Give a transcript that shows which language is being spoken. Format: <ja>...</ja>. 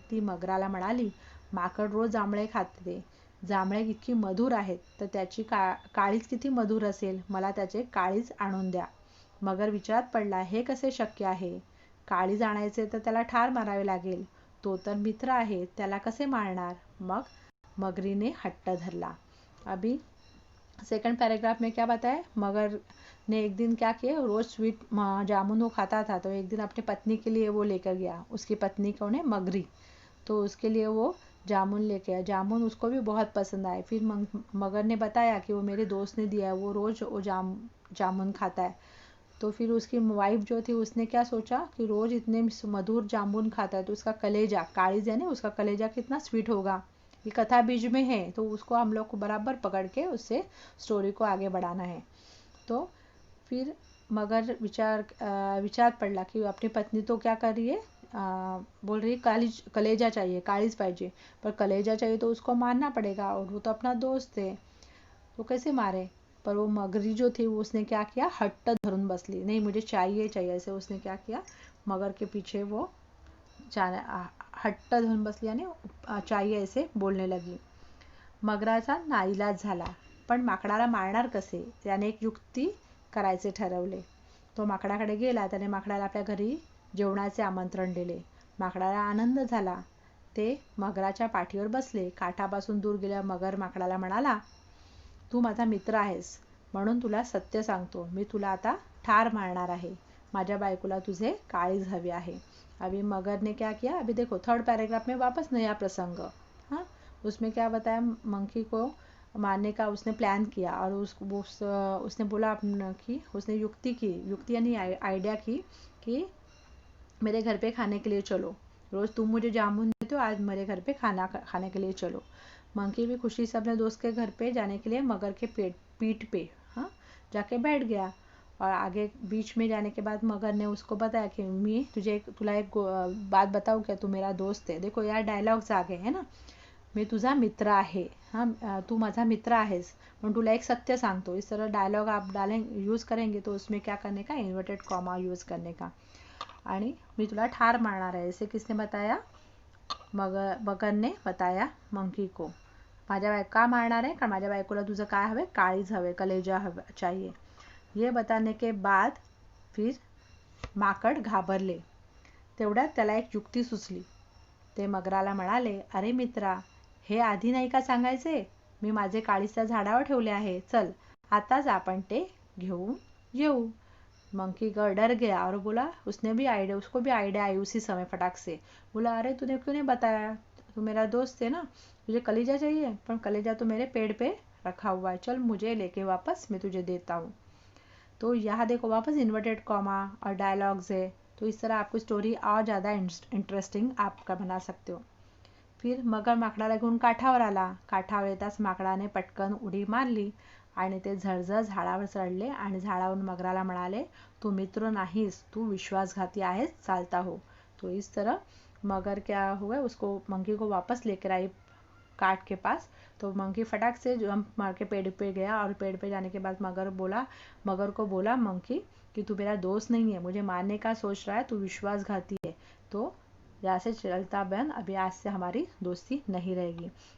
<mr>ती मगराला म्हणाली, माकड रोज जांभळे खाते, जांभळे इतकी मधुर आहेत, तर त्याची काळीज किती मधुर असेल, मला त्याचे काळीज आणून द्या। मगर विचारात पडला, हे कसे शक्य आहे, काळीज आणायचे तर त्याला ठार मारावे लागेल, तो तर मित्र आहे, त्याला कसे मारणार। मग मगरीने हट्ट धरला।</mr> <hi>अभी सेकंड पैराग्राफ में क्या बताया, मगर ने एक दिन क्या किया, रोज स्वीट जामुन वो खाता था, तो एक दिन अपनी पत्नी के लिए वो लेकर गया। उसकी पत्नी कौन है, मगरी, तो उसके लिए वो जामुन लेके आया। जामुन उसको भी बहुत पसंद आए। फिर मगर ने बताया कि वो मेरे दोस्त ने दिया है, वो रोज वो जामुन खाता है। तो फिर उसकी वाइफ जो थी उसने क्या सोचा कि रोज इतने मधुर जामुन खाता है, तो उसका कलेजा, काळीज है ना, उसका कलेजा कितना स्वीट होगा। ये कथा बीज में है, तो उसको हम लोग को बराबर पकड़ के उससे स्टोरी को आगे बढ़ाना है। तो फिर मगर विचार पडला कि अपनी पत्नी तो क्या कर रही है, बोल रही कलेजा चाहिए,</hi> <mr>काळीज पाहिजे,</mr> <hi>पर कलेजा चाहिए तो उसको मारना पड़ेगा, और वो तो अपना दोस्त है, तो कैसे मारे। पर वो मगरी जो थी उसने क्या किया,</hi> <mr>हट्ट धरून बसली,</mr> <hi>नहीं मुझे चाहिए चाहिए, ऐसे उसने क्या किया, मगर के पीछे वो हट्ट धरून बसली आणि चाहिए ऐसे बोलने लगी।</hi> <mr>मगराचा नाईलाज झाला, पण माकडाला मारणार कसे, त्याने एक युक्ती करायचे ठरवले। तो माकडाकडे गेला, त्याने माकडाला आपल्या घरी जेवणाचे आमंत्रण दिले। माकडाला आनंद झाला। ते मगराच्या पाठीवर बसले। काठापासून दूर गेल्यावर मगर माकडाला म्हणाला, तू माझा मित्र आहेस, म्हणून तुला सत्य सांगतो, मी तुला आता ठार मारणार आहे। माझ्या बायकोला तुझे काळीज हवे आहे।</mr> <hi>अभी मगर ने क्या किया, अभी देखो थर्ड पैराग्राफ में वापस नया प्रसंग। हाँ, उसमें क्या बताया, मंकी को मारने का उसने प्लान किया और उसने बोला अपना कि उसने युक्ति यानी आइडिया की कि मेरे घर पे खाने के लिए चलो, रोज़ तुम मुझे जामुन देते हो, आज मेरे घर पे खाने के लिए चलो। मंकी भी खुशी से अपने दोस्त के घर पे जाने के लिए मगर के पीठ पे हाँ जाके बैठ गया। और आगे बीच में जाने के बाद मगर ने उसको बताया कि</hi> <mr>मी तुला</mr> <hi>एक बात बताऊँ क्या, तू मेरा दोस्त है। देखो यार डायलॉग्स आ गए है ना,</hi> <mr>मी तुझा मित्र आहे, हाँ तू माझा मित्र आहेस, पण तुला एक सत्य सांगतो।</mr> <hi>इस तरह डायलॉग आप यूज़ करेंगे तो उसमें क्या करने का, इन्वर्टेड कॉमा यूज़ करने का।</hi> <mr>आणि मी तुला ठार मारणार आहे,</mr> <hi>इसे किसने बताया, मगर ने बताया मंकी को।</hi> <mr>माझ्या का मारणार आहे, कारण माझ्या बायकोला तुझं काय हवे, काळीज हवे, कलेजा हवे</mr> <hi>चाहिए। ये बताने के बाद फिर माकड</hi> <mr>घाबरले। तेवढ्यात त्याला एक युक्ती सुचली। ते मगराला म्हणाले, अरे मित्रा, हे आधी नाही का सांगायचे, मी माझे काळीज त्या झाडावर ठेवले आहे, चल आताच आपण ते घेऊन येऊ।</mr> <hi>मंकी डर गया और बोला, उसको भी आइडिया आई उसी समय फटाक से। बोला, अरे तूने क्यों नहीं बताया, तू मेरा दोस्त है ना, तुझे कलेजा चाहिए, पर कलेजा तो मेरे पेड़ पे रखा हुआ है, चल मुझे लेके वापस, मैं तुझे देता हूँ। तो यहाँ देखो वापस इन्वर्टेड कॉमा और डायलॉग्स है, तो इस तरह आपको स्टोरी और ज़्यादा इंटरेस्टिंग आपका बना सकते हो।</hi> <mr>फिर मगर माकडाला घेऊन काठावर आला। काठावर येताच माकडाने पटकन उडी मारली आणि ते झरझर झाडावर चढले आणि झाडावरून मगराला म्हणाले, तू मित्र नाहीस, तू विश्वासघाती आहेस, चालता हो।</mr> <hi>तो इस तरह मगर क्या हुआ, उसको मंकी को वापस लेकर आई काट के पास। तो मंकी फटाक से जंप मार के पेड़ पे गया और पेड़ पे जाने के बाद मगर को बोला मंकी कि तू मेरा दोस्त नहीं है, मुझे मारने का सोच रहा है, तू विश्वासघाती है, तो यहाँ से चलता बन, अभी आज से हमारी दोस्ती नहीं रहेगी।</hi>